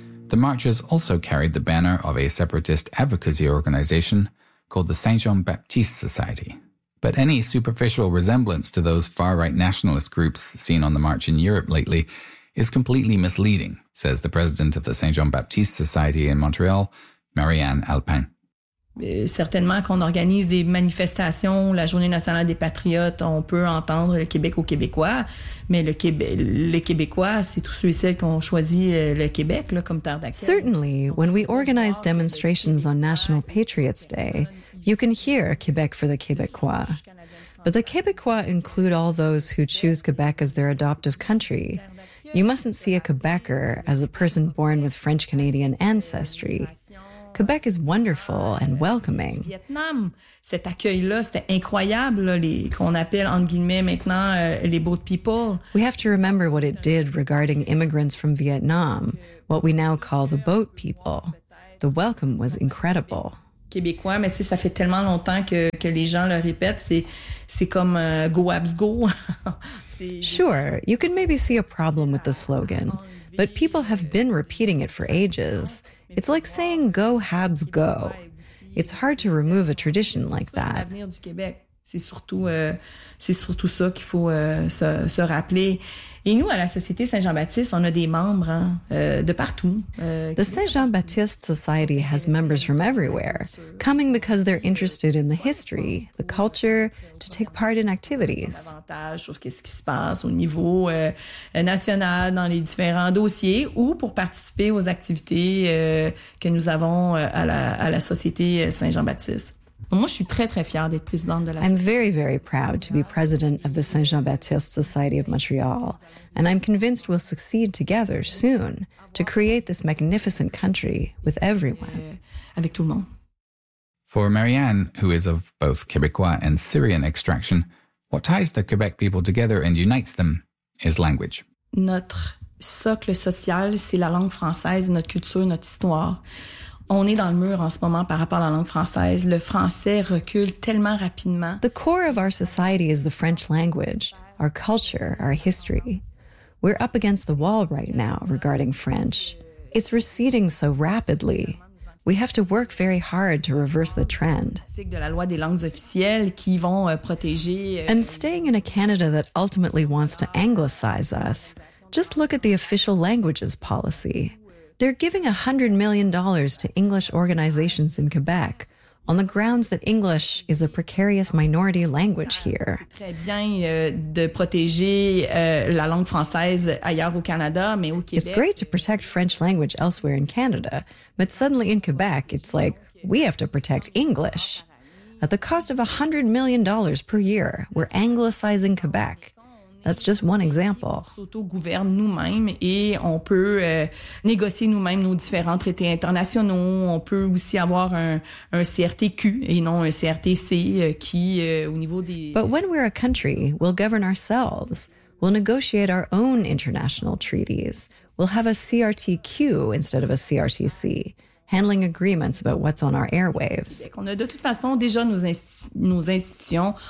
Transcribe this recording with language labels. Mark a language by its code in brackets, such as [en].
[en] The marchers also carried the banner of a separatist advocacy organization called the Saint-Jean-Baptiste Society. But any superficial resemblance to those far-right nationalist groups seen on the march in Europe lately is completely misleading, says the president of the Saint-Jean-Baptiste Society in Montreal, Marianne Alpin. [fr] Certainement, quand on organise des manifestations, la Journée nationale des Patriotes, on peut entendre le Québec aux Québécois, mais les Québécois, c'est tous ceux et celles qui ont choisi le Québec là, comme terre d'accueil. [en] Certainly, when we organise demonstrations on National Patriots Day, you can hear Québec for the Québécois. But the Québécois include all those who choose Quebec as their adoptive country. You mustn't see a Quebecer as a person born with French-Canadian ancestry. Quebec is wonderful and welcoming. [fr] Vietnam, cet accueil-là, c'était incroyable, qu'on appelle, entre guillemets, maintenant, les boat people. [en] We have to remember what it did regarding immigrants from Vietnam, what we now call the boat people. The welcome was incredible. [fr] québécois, mais ça fait tellement longtemps que les gens le répètent, c'est comme [en] go abs go. Sure, you can maybe see a problem with the slogan, but people have been repeating it for ages. It's like saying go Habs go. It's hard to remove a tradition like that. [fr] C'est surtout ça qu'il faut se rappeler. Et nous, à la Société Saint-Jean-Baptiste, on a des membres de partout. [en] The Saint-Jean-Baptiste Society has members from everywhere, coming because they're interested in the history, the culture, to take part in activities. [fr] Davantage sur qu'est-ce qui se passe au niveau national dans les différents dossiers ou pour participer aux activités que nous avons à la Société Saint-Jean-Baptiste. Moi, je suis très, très fière d'être présidente de la [en] I'm very, very proud to be president of the Saint-Jean-Baptiste Society of Montreal. And I'm convinced we'll succeed together soon to create this magnificent country with everyone. [fr] Avec tout le monde. [en] For Marianne, who is of both Québécois and Syrian extraction, what ties the Quebec people together and unites them is language. [fr] Notre socle social, c'est la langue française, notre culture, notre histoire. On est dans le mur en ce moment par rapport à la langue française. Le français recule tellement rapidement. [en] The core of our society is the French language, our culture, our history. We're up against the wall right now regarding French. It's receding so rapidly. We have to work very hard to reverse the trend. [fr] De la loi des langues officielles qui vont protéger. [en] And staying in a Canada that ultimately wants to anglicize us, just look at the official languages policy. They're giving $100 million to English organizations in Quebec on the grounds that English is a precarious minority language here. [fr] C'est très bien de protéger la langue française ailleurs au Canada, mais au Québec. [en] It's great to protect French language elsewhere in Canada, but suddenly in Quebec, it's like, we have to protect English. At the cost of $100 million per year, we're anglicizing Quebec. That's just one example. [fr] On s'auto-gouverne nous-mêmes et on peut négocier nous-mêmes nos différents traités internationaux. On peut aussi avoir un CRTQ et non un CRTC qui, au niveau des... [en] But when we're a country, we'll govern ourselves. We'll negotiate our own international treaties. We'll have a CRTQ instead of a CRTC, handling agreements about what's on our airwaves. [fr] On a de toute façon déjà nos institutions.